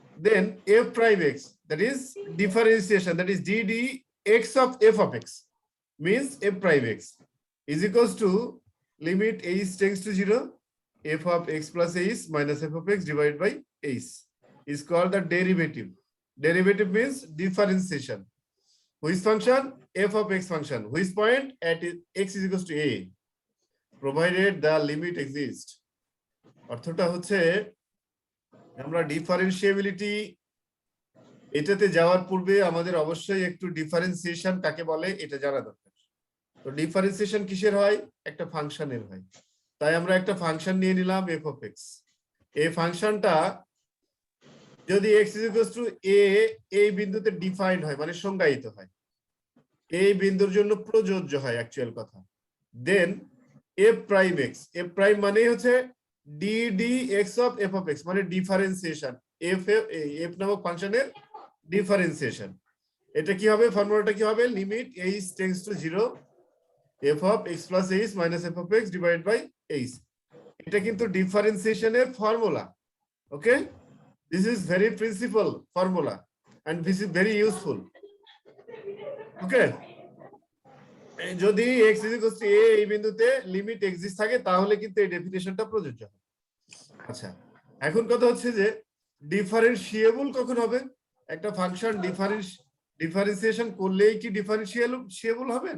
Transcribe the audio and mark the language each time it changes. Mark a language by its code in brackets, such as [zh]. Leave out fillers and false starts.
[en] Then f prime x, that is differentiation, that is dd x of f of x, means f prime x is equals to limit h tends to 0, f of x plus h minus f of x divided by h is called the derivative. Derivative means differentiation. Which function? F of x function. Which point? At x is equals to a, provided the limit exists. [bn] অর্থটা হচ্ছে আমরা ডিফারেন্সিয়েবিলিটি এটাতে যাওয়ার পূর্বে আমাদের অবশ্যই একটু differentiation কাকে বলে এটা জানা দরকার। তো ডিফারেন্সিয়েশন কিসের হয়? একটা ফাংশনের হয়। তাই আমরা একটা ফাংশন নিয়ে নিলাম f of x। এই ফাংশনটা যদি x is equals to a এই বিন্দুতে ডিফাইন্ড হয়, মানে সংজ্ঞায়িত হয়, এই বিন্দুর জন্য প্রযোজ্য হয় অ্যাকচুয়াল কথা, দেন f prime x, f prime মানে হচ্ছে ddx of f of x, মানে ডিফারেন্সিয়েশন, f নামক ফাংশনের ডিফারেন্সিয়েশন। এটা কি হবে? ফর্মুলাটা কি হবে? [en] Limit h tends to 0, f of x plus h minus f of x divided by h। [bn] এটা কিন্তু ডিফারেন্সিয়েশনের formula. Okay, this is very principal formula and this is very useful. ওকে, যদি x is equals to a এই বিন্দুতে limit exist থাকে তাহলে কিন্তু এই ডেফিনিশনটা প্রযোজ্য হবে। আচ্ছা, এখন কথা হচ্ছে যে ডিফারেন্সিয়েবল কখন হবে? একটা ফাংশন ডিফারেন্সিয়েশন করলেই কি ডিফারেন্সিয়েবল হবে?